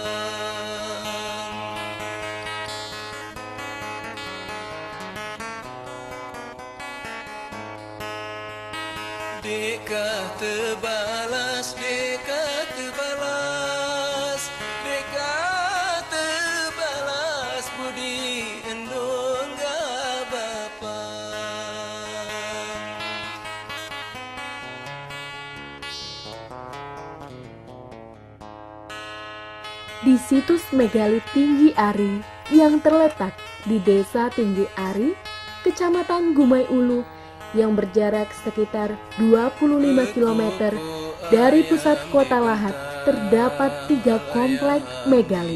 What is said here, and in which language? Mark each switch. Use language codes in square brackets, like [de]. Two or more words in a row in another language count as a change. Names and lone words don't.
[pse] Dekah terbalas, dekah terbalas, dekah terbalas budi endong bapa. [id] Di situs megalit Tinggi Ari yang terletak di Desa Tinggi Ari, Kecamatan Gumai Ulu, yang berjarak sekitar 25 km dari pusat kota Lahat, terdapat 3 komplek megalit.